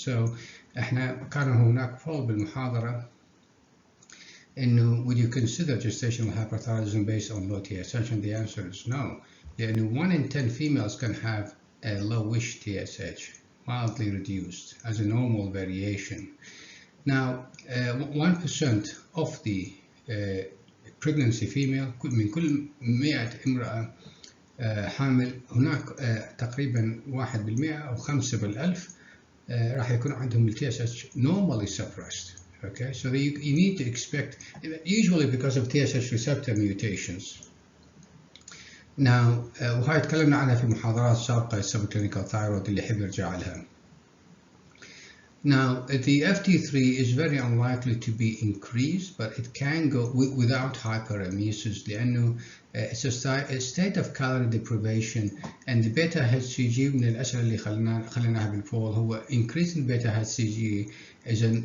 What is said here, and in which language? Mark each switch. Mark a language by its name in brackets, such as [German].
[English] So [Arabic] احنا كان هناك [English] poll [Arabic] بالمحاضرة إنه [English] would you consider gestational hyperthyroidism based on low TSH, and the answer is no. لأنه 1 in 10 females can have a lowish TSH, mildly reduced as a normal variation. Now 1% of the pregnancy female [Arabic] من كل 100 امرأة حامل هناك تقريبا 1% أو 5 بالألف راح يكون عندهم ال TSH [English] normally suppressed. Okay, so you need to expect, usually because of TSH receptor mutations. [Arabic] Now وهاي تكلمنا عنها في محاضرات سابقة subclinical thyroid اللي يحب يرجع لها. [English] Now the FT3 is very unlikely to be increased, but it can go without hyperemesis [Arabic] لأنه [English] it's a state of calorie deprivation, and the beta HCG [Arabic] من الأسئلة اللي خليناها بالبول هو [English] increasing beta HCG is